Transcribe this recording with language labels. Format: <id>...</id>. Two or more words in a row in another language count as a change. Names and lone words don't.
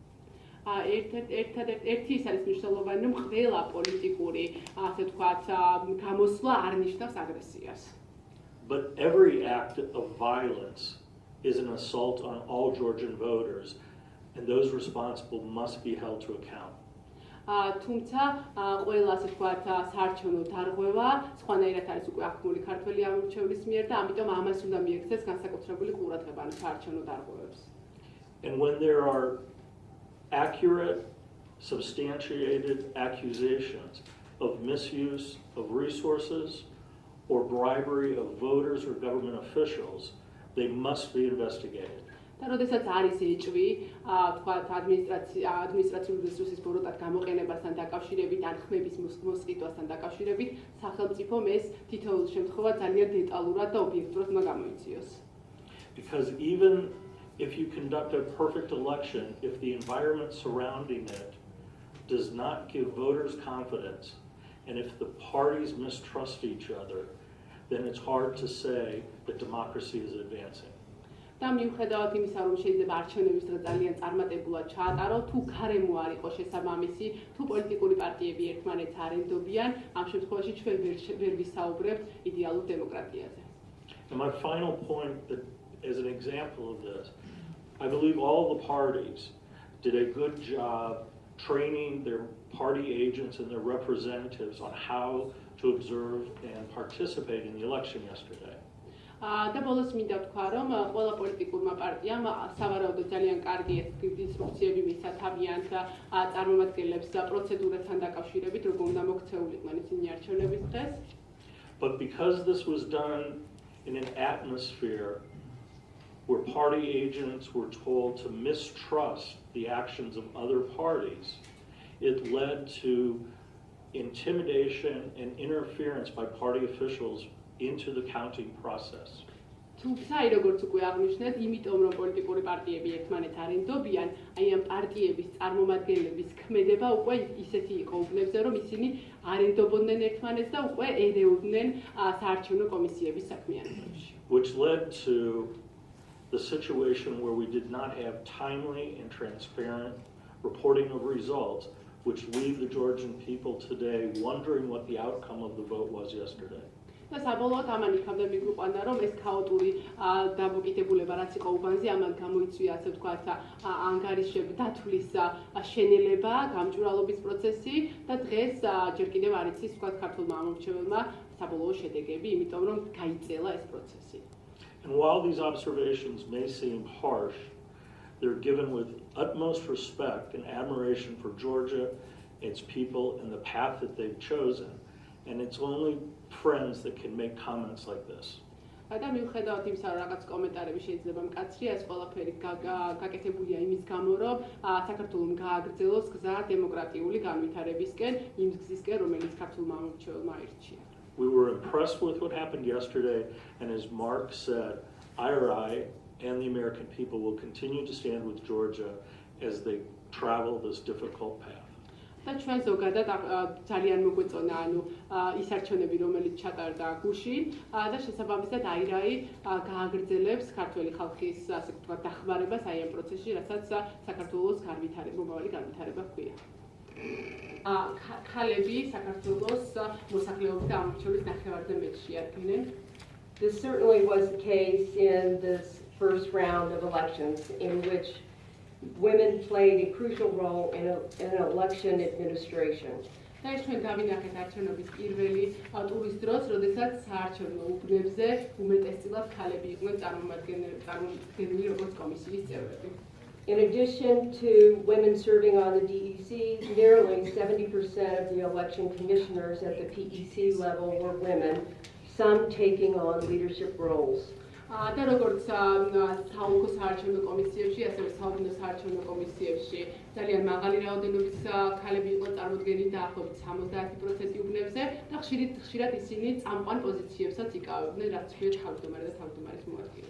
<ka>ერთი ის არის მნიშვნელოვანი, რომ ყველა პოლიტიკური, ასე ვთქვათ, გამოსვლა არ ნიშნავს აგრესიას.</ka> <en>But every act of violence is an assault on all Georgian voters, and those responsible must be held to account.</en> <ka>თუმცა ყველა ასე ვთქვათ საარჩევნო დარღვევა სხვანაირად არის უკვე აქმული ქართველი ამორჩევლის მიერ და ამიტომ ამას უნდა მიექცეს განსაკუთრებული ყურადღება ამ საარჩევნო დარღვევებს.</ka> <en>And when there are accurate, substantiated accusations of misuse of resources or bribery of voters or government officials, they must be investigated.</en> <ka>და როდესაც არის ეჭვი, თქვათ ადმინისტრაციული რესურსის ბოროტად გამოყენებასთან დაკავშირებით, ან ხმების მოსყიდვასთან დაკავშირებით, სახელმწიფომ ეს თითოეულ შემთხვევა ძალიან დეტალურად და ობიექტურად უნდა გამოიციოს.</ka> <en>Because even if you conduct a perfect election, if the environment surrounding it does not give voters confidence, and if the parties mistrust each other, then it's hard to say that democracy is advancing.</en> <ka>და მიუხედავად იმისა, რომ შეიძლება არჩევნების დღე ძალიან წარმატებულად ჩაატარო, თუ გარემო არ იყოს შესაბამისი, თუ პოლიტიკური პარტიები ერთმანეთს არ ენდობიან, ამ შემთხვევაში ჩვენ ვერ ვისაუბრებთ იდეალურ დემოკრატიაზე.</ka> <en>And my final point, that as an example of this, I believe all the parties did a good job training their party agents and their representatives on how to observe and participate in the election yesterday.</en> <ka>და ბოლოს მინდა ვთქვა, რომ ყველა პოლიტიკურმა პარტიამ სავარაუდოდ ძალიან კარგი ინსტრუქციები მისცა თავიანთ წარმომადგენლებს პროცედურებთან დაკავშირებით, როგორ უნდა მოქცეულიყვნენ ისინი არჩევნების დღეს.</ka> <en>But because this was done in an atmosphere where party agents were told to mistrust the actions of other parties, it led to intimidation and interference by party officials into the counting process.</en> <ka>თუმცა, როგორც უკვე აღნიშნეთ, იმიტომ რომ პოლიტიკური პარტიები ერთმანეთს არ ენდობიან, აი ამ პარტიების წარმომადგენლების ქმედება უკვე ისეთი იყო უბნებზე, რომ ისინი არ ენდობოდნენ ერთმანეთს და უკვე ერეოდნენ საარჩევნო კომისიების საქმიანობაში.</ka> <en>Which led to the situation where we did not have timely and transparent reporting of results, which leave the Georgian people today wondering what the outcome of the vote was yesterday.</en> <ka>და საბოლოოდ ამან იქამდე მიგვიყვანა, რომ ეს ქაოტური დამოკიდებულება, რაც იყო უბანზე, ამან გამოიწვია, ასე ვთქვათ, ანგარიშების დათვლის შენელება, გამჭვირვალობის პროცესი და დღეს ჯერ კიდევ არ იცის, ვთქვათ, ქართულმა ამორჩეველმა საბოლოო შედეგები, იმიტომ რომ გაიწელა ეს პროცესი.</ka> <en>And while these observations may seem harsh, they're given with utmost respect and admiration for Georgia, its people, and the path that they've chosen. And it's only friends that can make comments like this.</en> <ka>და მიუხედავად იმისა, რომ რაღაც კომენტარები შეიძლება მკაცრია, ეს ყველაფერი გაკეთებულია იმის გამო, რომ საქართველოს გააგრძელოს გზა დემოკრატიული განვითარებისკენ, იმ გზისკენ, რომელიც ქართულმა ამორჩეველმა აირჩია.</ka> <en>We were impressed with what happened yesterday, and as Mark said, IRI and the American people will continue to stand with Georgia as they travel this difficult path.</en> <ka>და ჩვენ ზოგადად ძალიან მოგვეწონა ის არჩევნები, რომელიც ჩატარდა გუშინ და შესაბამისად IRI გააგრძელებს ქართველი ხალხის ასე ვთქვათ დახმარებას აი ამ პროცესში, რასაც საქართველოს მომავალი განვითარება ჰქვია. ხალები საქართველოს მოსახლეობის და ამორჩევლის ნახევარზე მეტს შეადგენენ.</ka> <en>This certainly was the case in this first round of elections, in which women played a crucial role in an election administration.</en> <ka>და ეს ჩვენ გავინახეთ არჩევნების პირველი ტურის დროს, როდესაც საარჩევნო უბნებზე უმეტესწილად ხალები იყვნენ წარმოადგენლნი როგორც კომისიის წევრები.</ka> <en>In addition to women serving on the DEC, nearly 70% of the election commissioners at the PEC level were women, some taking on leadership roles.</en> <ka>და როგორც საოლქო საარჩევნო კომისიებში, ასევე საუბნო საარჩევნო კომისიებში ძალიან მაღალი რაოდენობის ქალები იყო წარმოდგენილი დაახლოებით 70% უბნებზე და ხშირად ისინი წამყვან პოზიციებსაც იკავებდნენ, რაც ქვია თავმჯდომარე და თავმჯდომარის მოადგილე.</ka>